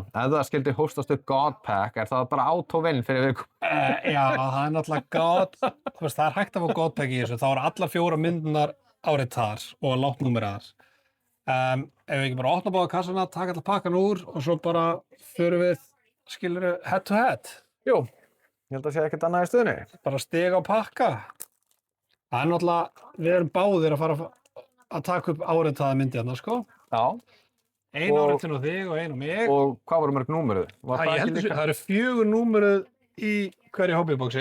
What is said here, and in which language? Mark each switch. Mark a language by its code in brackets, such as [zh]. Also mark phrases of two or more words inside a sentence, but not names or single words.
[is] Ef það skildi hóstast upp God Pack, er það bara auto-win fyrir viku? Já, það er náttúrulega God, þú veist, það er hægt að fá God Pack í þessu, þá eru allar 4 myndunar áritaðar og látnúmeraðar. Ef við ekki bara opna báða kassana, taka allar pakkan úr og svo bara förum við, skilurðu, [en] head to head. [is] Jú, ég held að sé ekkert annað í stöðunni. Bara stig á pakka. Það er náttúrulega, við erum báðir að fara að taka upp áritaða myndi hérna, sko. Já. Ein áritin á þig og ein á mig. Og hvað voru mörg númeruð? Það eru 4 númeruð í hverju hobbyboxi.